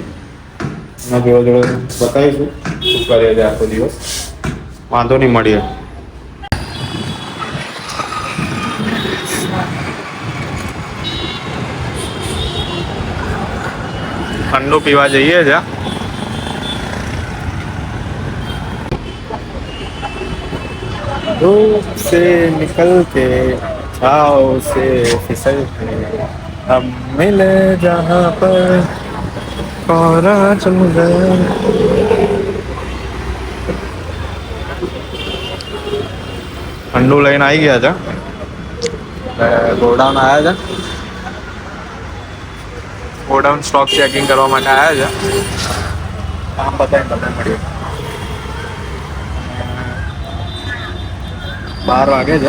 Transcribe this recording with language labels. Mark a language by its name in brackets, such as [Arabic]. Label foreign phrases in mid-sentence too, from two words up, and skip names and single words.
[Gujarati] એના જોડે બતાવીશું શું કરીએ છીએ આખો દિવસ. વાંધો નહીં, મળીએ. ઠંડુ પીવા જઈએ છે. [Hindi] धूप से निकल के छाव से फिसल के हम मिले जहाँ पर कोरा चल गए. [Gujarati] ઠંડુ લઈને આવી ગયા છે. ગોડાઉન આવ્યા છે. ગોડાઉન [English] stock checking [Gujarati] કરવા માટે આવ્યા છે. કામ બતાવીને તમને મળીએ. 12 વાગે છે.